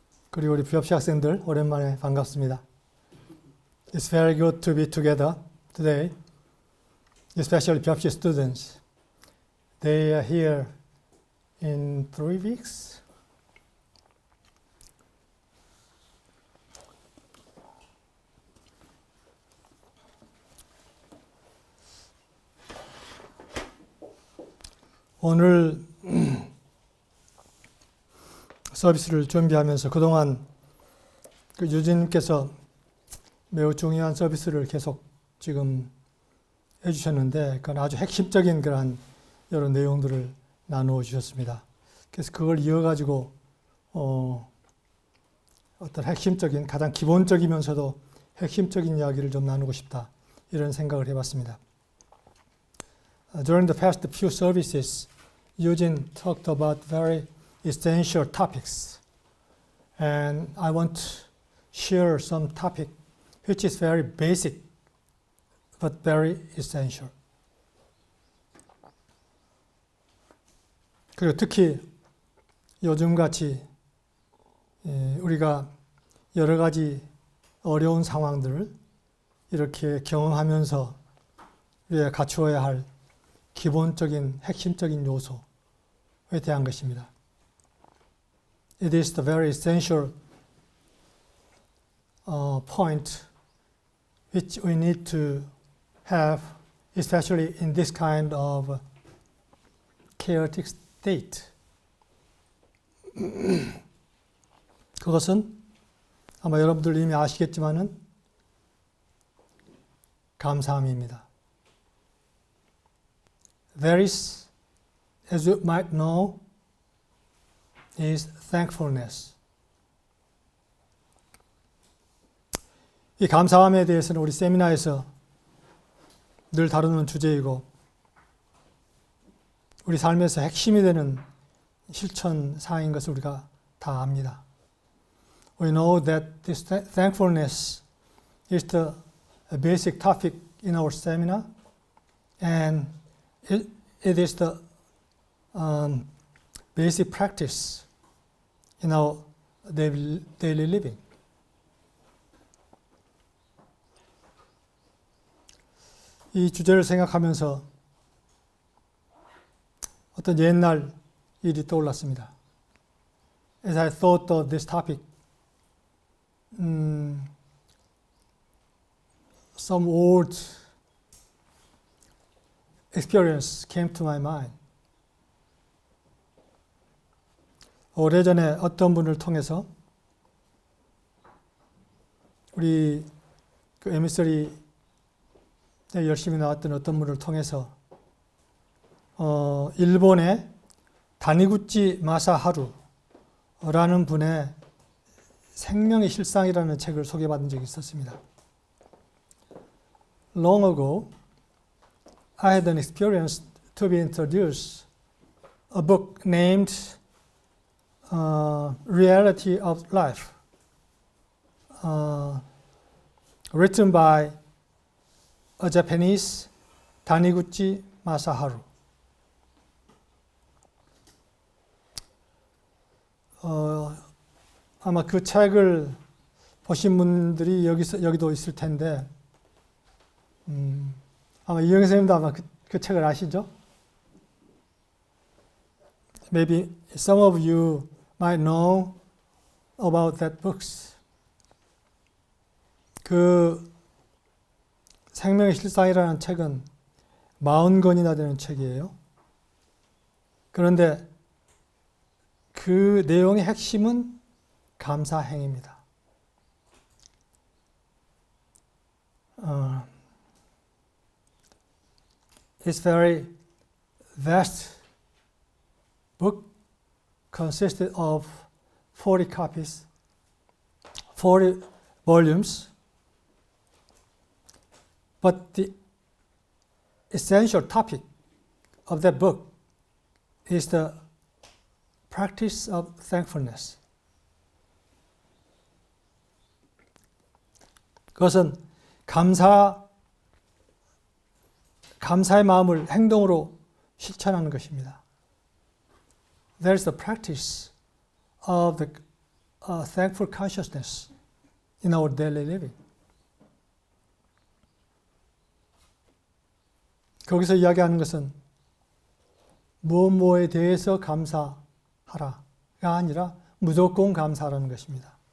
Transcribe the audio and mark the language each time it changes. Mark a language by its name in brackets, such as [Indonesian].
[Korean] 그리고 우리 BFC 학생들 오랜만에 반갑습니다. [English] It's very good to be together today, especially BFC students. They are here in 3 weeks. [Korean] 오늘 서비스를 준비하면서 그동안 유진님께서 매우 중요한 서비스를 계속 지금 해주셨는데, 그건 아주 핵심적인 그러한 여러 내용들을 나누어 주셨습니다. 그래서 그걸 이어가지고 어떤 핵심적인, 가장 기본적이면서도 핵심적인 이야기를 좀 나누고 싶다, 이런 생각을 해봤습니다. [English] During the past few services, Eugene talked about very essential topics, and I want to share some topic which is very basic but very essential. [Korean] 그리고 특히 요즘같이 우리가 여러 가지 어려운 상황들을 이렇게 경험하면서 우리가 갖추어야 할 기본적인 핵심적인 요소에 대한 것입니다. [English] It is the very essential point which we need to have, especially in this kind of chaotic state. [Korean] 그것은 아마 여러분들 이미 아시겠지만은 감사함입니다. [English] There is, as you might know, is thankfulness. [Korean] 이 감사함에 대해서는 우리 세미나에서 늘 다루는 주제이고, 우리 삶에서 핵심이 되는 실천 사항인 것을 우리가 다 압니다. [English] We know that this thankfulness is the basic topic in our seminar, and it is the basic practice in our daily living. [Korean] 이 주제를 생각하면서 어떤 옛날 일이 떠올랐습니다. [English] As I thought of this topic, some old experience came to my mind. [Korean] 오래전에 어떤 분을 통해서 우리 그 에미서리에 열심히 나왔던 어떤 분을 통해서 일본의 다니구치 마사하루라는 분의 생명의 실상이라는 책을 소개받은 적이 있었습니다. [English] Long ago, I had an experience to be introduced a book named Reality of Life, written by a Japanese Taniguchi Masaharu. [Korean] 아마 그 책을 보신 분들이 여기도 있을 텐데, 아마 이영애 선생님도 아마 그 책을 아시죠? [English] Maybe some of you might know about that books. [Korean] 그 생명의 실상이라는 책은 40권이나 되는 책이에요. 그런데 그 내용의 핵심은 감사행위입니다. [English] It's very vast book, consisted of 40 copies, 40 volumes. But the essential topic of that book is the practice of thankfulness. [Korean] 그것은 감사의 마음을 행동으로 실천하는 것입니다. [English] There is the practice of the thankful consciousness in our daily living. [Korean] 거기서 이야기하는 것은 무엇에 대해서 감사하라가 아니라 무조건 감사하라는 것입니다.